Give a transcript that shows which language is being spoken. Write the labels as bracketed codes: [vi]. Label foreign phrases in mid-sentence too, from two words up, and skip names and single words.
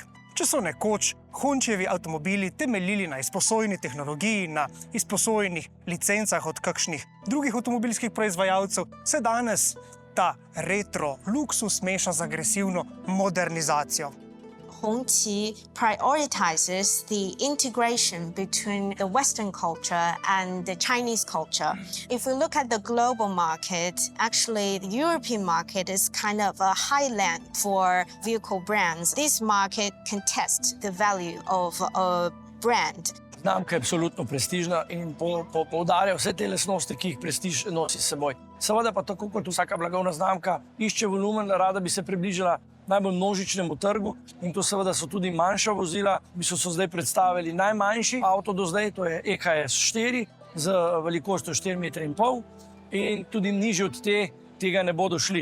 [sl] Če so nekoč Hongqijevi avtomobili temeljili na izposojeni tehnologiji, na izposojenih licencah od kakšnih drugih avtomobilskih proizvajalcev, se danes ta retro luksus meša z agresivno modernizacijo. [en] Hongqi prioritizes the integration between the Western culture and the Chinese culture. If we look at the global market, actually the European market is kind of a highland for vehicle brands. This market can test the value of a brand. [sl] Znamka je absolutno prestižna in poudarja vse te lastnosti, ki jih prestiž nosi s seboj. Seveda pa tako kot vsaka blagovna znamka išče volumen, rada bi se približala najbolj množičnemu trgu in to seveda so tudi manjša vozila. So zdaj predstavili najmanjši avto do zdaj, to je EKS 4 z velikostjo 4,5 m in tudi nižji od tega ne bodo šli.